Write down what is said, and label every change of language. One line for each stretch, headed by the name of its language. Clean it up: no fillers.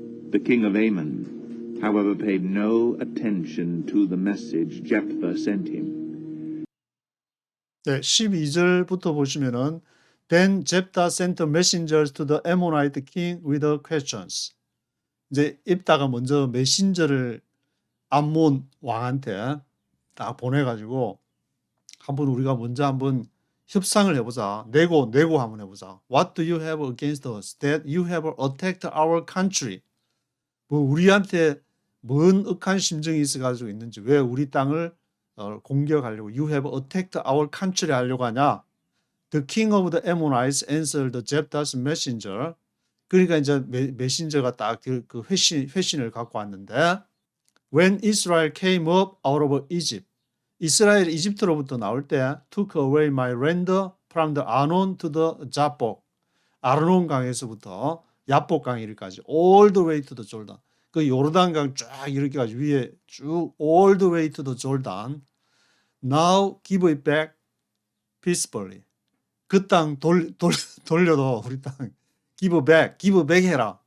English: The king of Ammon, however, paid no attention to the message Jephthah sent him.
Korean: 네, 12절부터 보시면은
English: Then Jephthah sent messengers to the Ammonite king with questions.
Korean: 이제 입다가 먼저 메신저를 암몬 왕한테 딱 보내가지고 우리가 먼저 한번 협상을 해보자. 내고 한번 해보자.
English: What do you have against us that you have attacked our country?
Korean: 뭐 우리한테 뭔 억한 심정이 있어가지고 있는지, 왜 우리 땅을 공격하려고
English: You have attacked our country
Korean: 하려고 하냐?
English: The king of the Ammonites answered Jephthah's messenger.
Korean: 그러니까 이제 메신저가 딱 그 회신을 갖고 왔는데
English: When Israel came up out of Egypt,
Korean: 이스라엘이 이집트로부터 나올 때
English: took away my land from the Arnon to the Jabbok,
Korean: 아르논 강에서부터 야복 강 이르기까지
English: all the way to the Jordan.
Korean: 그 요르단강 쫙 이렇게까지 위에 쭉
English: all the way to the Jordan. Now give it back peacefully.
Korean: 그 땅 돌려도 우리 땅 give back 해라.